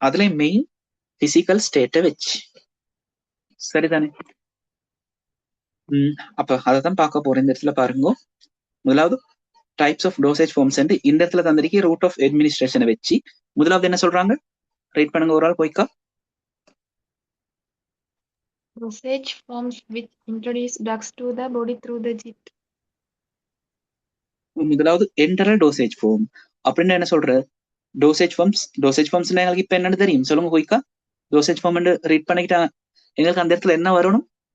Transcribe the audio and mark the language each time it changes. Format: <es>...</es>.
<ta>அதுல main physical ஸ்டேட்டை வச்சு. சரிதானே? அப்ப அதைதான் பார்க்க போறேன். இந்த இடத்துல பாருங்க, முதலாவது டைப்ஸ் ஆஃப் டோசேஜ் ஃபார்ம்ஸ் இந்த இடத்துல தந்திருக்கி ரூட் ஆஃப் அட்மினிஸ்ட்ரேஷனை வச்சு. முதலாவது என்ன சொல்றாங்க, ரைட் பண்ணுங்க ஒரு ஆள் போய்க்கா.</ta> <en>Dosage forms which introduce drugs to the body through the JIT.</en> <ta>முதலாவது என்டரல் டோசேஜ் ஃபார்ம். அப்படின்னு என்ன சொல்ற, டோசேஜ் ஃபார்ம்ஸ் எங்களுக்கு இப்ப என்னன்னு தெரியும், சொல்லுங்க போய்க்கா. டோசேஜ் ஃபார்ம் ரீட் பண்ணிக்கிட்டா எங்களுக்கு அந்த இடத்துல என்ன வரணும்?</ta>